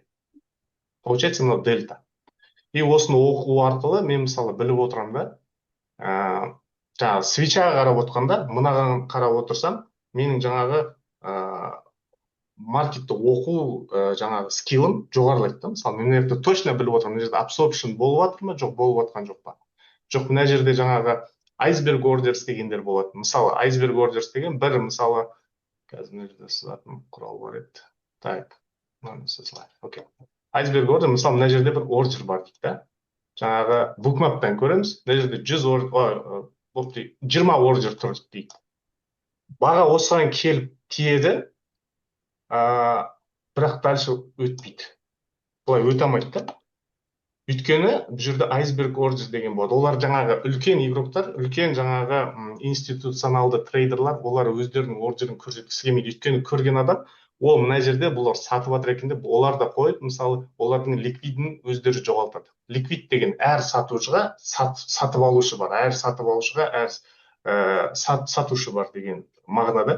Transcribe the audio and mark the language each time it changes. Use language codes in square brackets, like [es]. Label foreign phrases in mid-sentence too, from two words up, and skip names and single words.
[kk] Получается, мынау дельта. И осыны оқу арқылы мен мысалы біліп отырам да, жаңағы свечаға қарап отырғанда, мынаған қарап отырсам, менің жаңағы маркетті оқу жаңағы скиллым жоғарылайды да. Мысалы, мен жерде точно біліп отырмын, мына жерде absorption болып жатыр ма, жоқ, болып жатқан жоқ па. Жоқ, мына жерде жаңағы [en] iceberg orders [kk] дегендер болады. Мысалы, [en] iceberg orders [kk] деген бір, мысалы, қазір мына жерде сызатын құрал бар еді. [ru] Так, окей. [en] Iceberg order, [kk] мысалы, мына жерде бір ордер бар дейді да. Жаңағы bookmap'тан көреміз, мына жерде 20 ордер тұр дейді. Баға осыған келіп тиеді, бірақ дальше өтпейді. Бұлай өте алмайды да. Өйткені бұл жерде [en] iceberg order [kk] деген болады. Олар жаңағы үлкен игроктар, үлкен жаңағы институционалды трейдерлар, олар өздерінің ордерін көрсеткісі келмейді. Өйткені көрген адам, ол мына жерде бұлар сатып жатыр екен деп, олар да қойып, мысалы, олардың ликвидін өздері жоғалтады. Ликвид деген әр сатушыға сатып алушы бар, әр сатып алушыға әр сатушы бар деген мағынада.